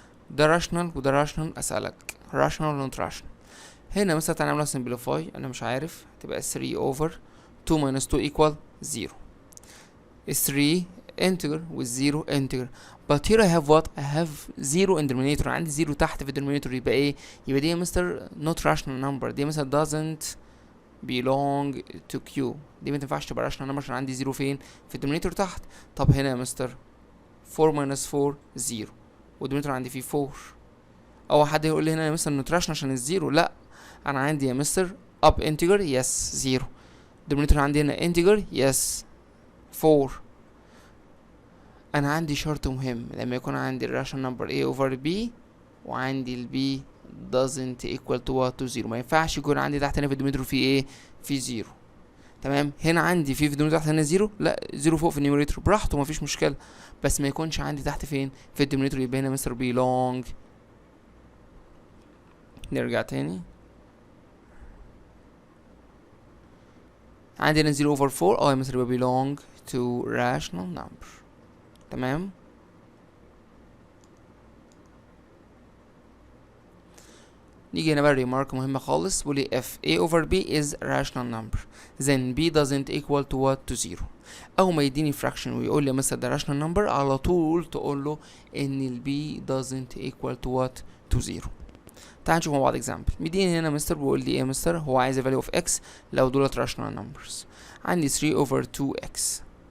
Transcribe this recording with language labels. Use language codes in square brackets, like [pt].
[ar] ده راشنال وده راشنال. اسألك راشنال ولا نوت راشنال؟ هنا مثلا تعالى نعملها سمبليفاي، انا مش عارف، تبقى [en] 3 over 2 minus 2 equal 0. 3 integer with 0 integer. But here I have what? I have 0 in denominator. [ar] عندي 0 تحت في الدينومينيتور. يبقى ايه؟ يبقى دي يا مستر [en] not rational number. [ar] دي مثلا [en] doesn't belong to Q. [ar] دي ما تنفعش تبقى rational number عشان عندي 0 فين؟ في الدينومينيتور تحت. طب هنا يا مستر 4 minus 4 0، والدينومينيتور عندي فيه 4. او حد يقول لي هنا يا مستر not rational عشان الزيرو. لا، انا عندي يا مستر [en] up integer yes 0، [ar] الدينومينيتور عندي هنا [en] integer yes 4. [ar] انا عندي شرط مهم لما يكون عندي الراشنال نمبر a over b وعندي ال b [en] doesn't equal to what to 0. [ar] ما ينفعش يكون عندي تحت هنا في الدينومينيتور في ايه؟ في 0. تمام. هنا عندي في الدينومينيتور تحت هنا 0، لا 0 فوق في النيوميريتور براحته مفيش مشكله، بس ما يكونش عندي تحت فين؟ في الدينومينيتور. يبقى هنا مستر belong. نرجع تاني. عندي هنا 0 over 4 يا مستر يبقى [en] belong to rational number. [ar] تمام. نيجي هنا بقى [en] remark [ar] مهمة خالص، بيقول لي [en] if a over b is a rational number then b doesn't equal to what to 0. [ar] أول ما يديني fraction ويقول لي مثلا ده rational number، على طول تقول له إن ال b [en] doesn't equal to what to 0. [ar] تعال نشوف مع بعض example. مديني هنا مستر بيقول لي إيه يا مستر؟ هو عايز ال value of x لو دولت rational numbers. عندي 3 over 2x.